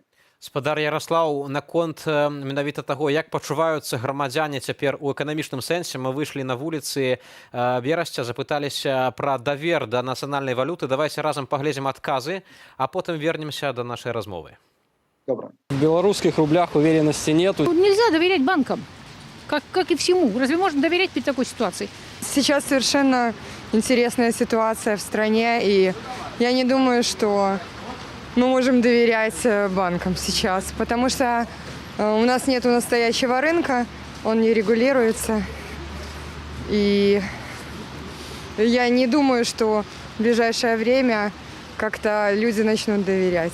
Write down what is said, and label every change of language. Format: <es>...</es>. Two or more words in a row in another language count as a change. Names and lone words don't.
<be>Спадар Яраслаў, наконт менавіта таго, як пачуваюцца грамадзяне цяпер у эканамічным сэнсе, мы выйшлі на вуліцы Берасця, запыталіся пра давер да нацыянальнай валюты. Давайце разам паглядзім адказы, а потым вернемся да нашай размовы.</be> <ru>Доброе. В белорусских рублях уверенности нету. Нельзя доверять банкам, как и всему. Разве можно доверять при такой ситуации? Сейчас совершенно интересная ситуация в стране, и я не думаю, что мы можем доверять банкам сейчас, потому что у нас нет настоящего рынка, он не регулируется, и я не думаю, что в ближайшее время как-то люди начнут доверять.</ru>